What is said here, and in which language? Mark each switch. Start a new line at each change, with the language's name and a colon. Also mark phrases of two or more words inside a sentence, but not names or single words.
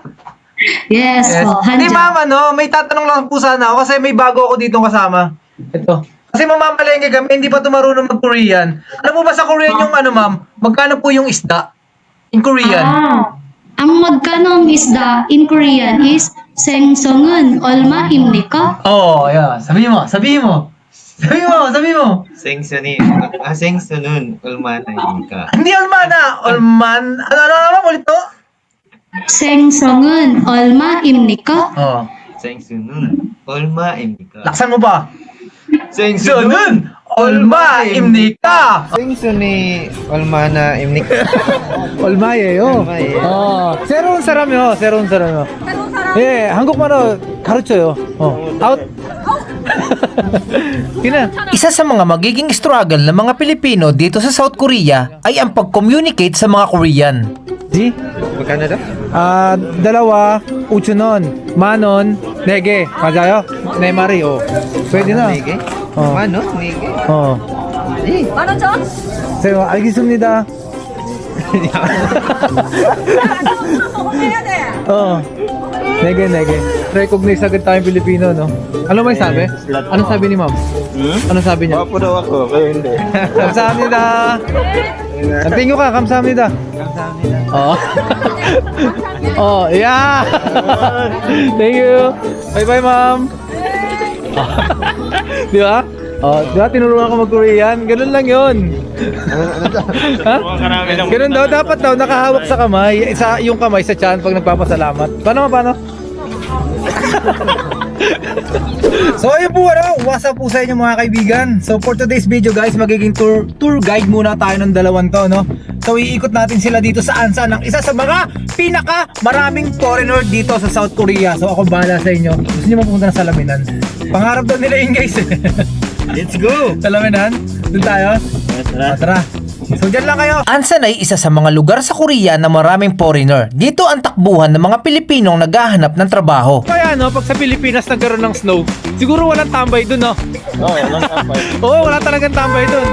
Filipino: Yes po, Hindi, Hanja. ma'am, may tatanong lang po sana ako kasi may bago ako dito kasama. Ito. Kasi mamamalengke kami, hindi pa tumarunong mag-Korean. Ano po ba sa Korean yung ma'am? Magkano po yung isda?
English: In Korean?
Filipino: Ang magkano ang isda
English: in Korean
Filipino: is
Korean: 생선은 얼마입니까?
Filipino: Yeah. Sabihin mo. Sabihin mo.
Korean: 생수는 얼마나입니까?
Filipino: Hindi Olmana. Ano, ulit to?
Korean: 생선은 얼마입니까? 생수는 얼마입니까?
Filipino: Laksan mo ba?
Korean: 생선은 얼마입니까! 생수는 얼마나입니까? 얼마예요? 새로운 사람이요. 예, 한국말로 가르쳐요.
English: out.
Filipino: Isa sa mga magiging struggle ng mga Pilipino dito sa South Korea ay ang pag-communicate sa mga Korean. Di? magkano daw? dalawa,
Korean: 5,000원, 10,000원, 4개. 맞아요? 4마리.
Filipino: pwede na.
Korean: 4개? 어. 만원? 4개? 예. 제가 알겠습니다. 네 개.
Filipino: Recognize agad tayong Pilipino, no? Ano may sabi? Ano sabi ni ma'am? Ano sabi niya? Wapo daw ako, kayo hindi.
Korean: 감사합니다. Tingyo ka, 감사합니다.
English: Yeah. Thank you. Bye-bye, ma'am.
Filipino: Di ba? Di ba tinuruan ko mag-Korean? Ganun lang yun. Ha? Ganun daw, dapat daw nakahawak sa kamay, yung kamay sa tiyan pag nagpapasalamat. Paano? So ayun po,
English: what's up
Filipino: po sa inyo mga kaibigan. So
English: for today's video guys,
Filipino: magiging tour guide muna tayo ng dalawang to, no? So iikot natin sila dito sa Ansan, ng isa sa mga pinaka maraming foreigner dito sa South Korea. So ako bahala sa inyo. Gusto niyo mapupunta ng Salaminan? Pangarap daw nila yun guys.
English: Let's go!
Filipino: Salaminan? Doon tayo? Tara. So dyan lang kayo. Ansan ay isa sa mga lugar sa Korea na maraming foreigner. Dito ang takbuhan ng mga Pilipinong naghahanap ng trabaho. Kaya pag sa Pilipinas nagkaroon ng snow, siguro walang tambay dun, no? Walang kapay. Wala talagang tambay dun.